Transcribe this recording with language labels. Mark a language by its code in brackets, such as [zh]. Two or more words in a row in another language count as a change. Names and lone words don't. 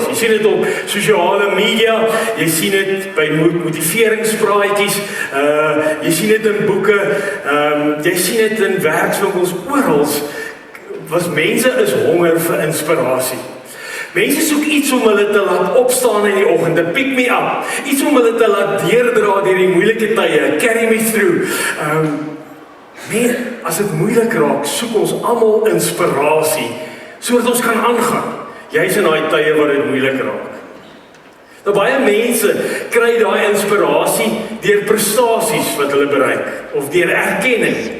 [af] Jy sien dit op sosiale media, jy sien dit by motiveringspraatjies, jy sien dit in boeke, jy sien dit in werkswinkels, oral. Mense is honger vir inspirasie. Mense soek iets om hulle te laat opstaan in die oggend, [en] to pick me up, [af] iets om hulle te laat deurdra deur die moeilike tye, [en] carry me through. [af] As dit moeilik raak, soek ons almal inspirasie, sodat ons kan aangaan. Jy's in daai tye waar dit moeilik raak. Nou baie mense kry daai inspirasie deur prestasies wat hulle bereik, of deur erkenning.